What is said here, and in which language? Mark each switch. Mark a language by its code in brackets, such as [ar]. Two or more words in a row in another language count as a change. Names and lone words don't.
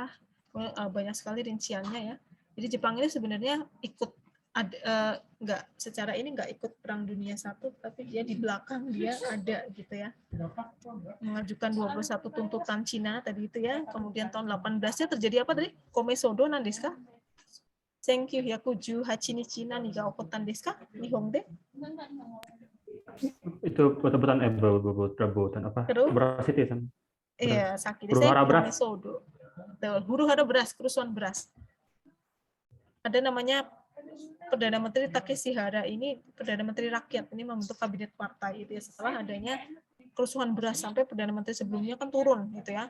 [id] Banyak sekali rinciannya ya. Jadi Jepang ini sebenarnya nggak ikut Perang Dunia I, tapi dia di belakang dia ada gitu ya. Mengajukan 21 tuntutan Cina tadi itu ya. Kemudian tahun 18-nya terjadi apa tadi? [ja] 米騒動なんですか？千九百十八日何が起こったんですか？日本で? [id] Itu betul-betulan berebutan apa? Beras itu ya. Iya, sakit. Huru-hara beras. Komesodo. Huru-hara beras, kerusuhan beras. Ada namanya Perdana Menteri Takeshihara, ini Perdana Menteri Rakyat, ini membentuk kabinet partai itu ya, setelah adanya kerusuhan beras sampai Perdana Menteri sebelumnya kan turun gitu ya.